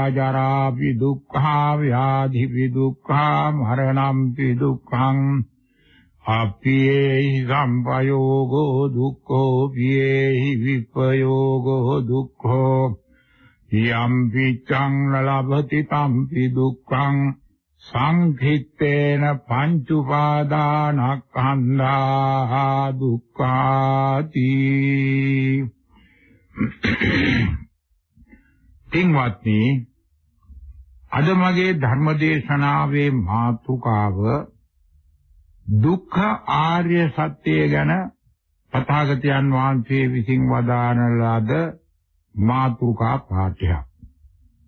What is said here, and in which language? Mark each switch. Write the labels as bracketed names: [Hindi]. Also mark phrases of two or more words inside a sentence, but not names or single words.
[Pali] ජරාපි දුක්ඛා ව්‍යාධිපි දුක්ඛා මරණම්පි දුක්ඛං අප්පියේහි සම්පයෝගෝ දුක්ඛෝ පියේහි විපයෝගෝ දුක්ඛෝ යම්පි චං ලබති තම්පි දුක්ඛං සංඛිත්තේන පංච උපාදානස්කන්ධා දුක්ඛාති. [Sinhala] පින්වත්නි, අද මගේ ධර්මදේශනාවේ මාතෘකාව දුක්ඛ ආර්ය සත්‍ය ගැන තථාගතයන් වහන්සේ විසින් වදාන ලද මාතෘකා පාඨයක්.